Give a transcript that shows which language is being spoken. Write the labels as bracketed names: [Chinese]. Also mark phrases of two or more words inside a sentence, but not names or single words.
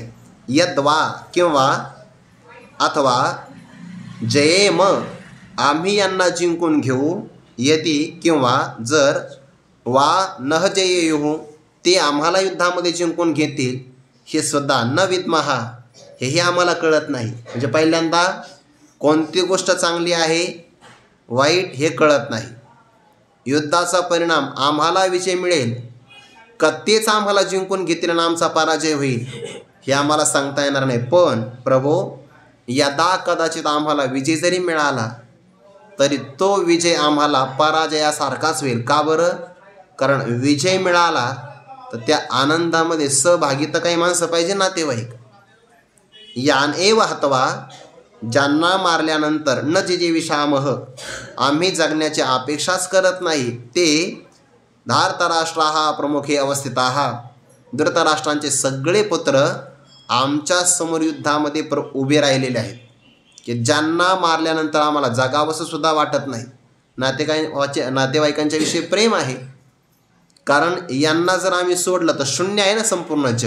[Marathi] यद्वा किंवा अथवा जयेम आम्ही यांना जिंकून घेऊ, यदी किंवा जर, [Sanskrit] वा नह जयेयुः [Marathi] ते आम्हाला युद्धामध्ये जिंकून घेतील, हे सुद्धा [Sanskrit] न विद्मः [Marathi] हेही आम्हाला कळत नाही. म्हणजे पहिल्यांदा कोणती गोष्ट चांगली आहे वाईट हे कळत नाही. युद्धाचा परिणाम आम्हाला विजय मिळेल का तेच आम्हाला जिंकून घेतील आणि आमचा पराजय होईल हे आम्हाला सांगता येणार नाही. पण प्रभो यदा कदाचित आम्हाला विजय जरी मिळाला तरी तो विजय आम्हाला पराजयासारखाच होईल. का बरं? कारण विजय मिळाला तर त्या आनंदामध्ये सहभागी तर काही माणसं पाहिजे, नातेवाईक. [Sanskrit] यान एव हत्वा [Marathi] ज्यांना मारल्यानंतर [Sanskrit] न जे विषामः [Marathi] आम्ही जगण्याची अपेक्षाच करत नाही, [Sanskrit] ते धार्तराष्ट्राः प्रमुखे अवस्थिताः [Marathi] धृतराष्ट्रांचे सगळे पुत्र आमच्या समोर युद्धामध्ये उभे राहिलेले आहेत, की ज्यांना मारल्यानंतर आम्हाला जगावंसं सुद्धा वाटत नाही. नातेवाईकांच्या विषयी प्रेम आहे, कारण यांना जर आम्ही सोडलं तर शून्य आहे ना संपूर्ण जग.